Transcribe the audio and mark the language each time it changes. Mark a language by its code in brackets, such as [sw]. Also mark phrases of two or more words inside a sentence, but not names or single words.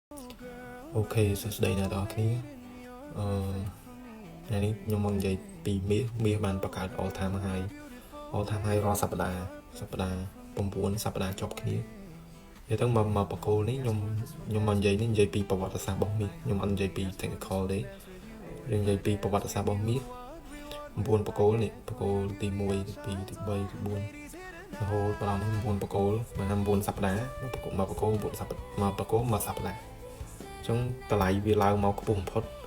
[km] Ok,សួស្តីអ្នកទាំងអស់គ្នាថ្ងៃនេះខ្ញុំមកនិយាយពីមាសបានបង្កើត [en] all time high [km] រាល់សប្តាហ៍9សប្តាហ៍ ជាប់គ្នានិយាយទៅមកបកគោលនេះខ្ញុំមកនិយាយពីប្រវត្តិសាស្ត្ររបស់មាសខ្ញុំអត់និយាយពី technical ទេយើងនិយាយពីប្រវត្តិសាស្ត្ររបស់មាស9បកគោលនេះបកគោលទី1ទី2ទី3ទី4រហូតដល់9បកគោលបាន9សប្តាហ៍មកបកគោល9សប្តាហ៍មកបកគោលមួយសប្តាហ៍ចឹងតម្លៃវាឡើងមកខ្ពស់បំផុត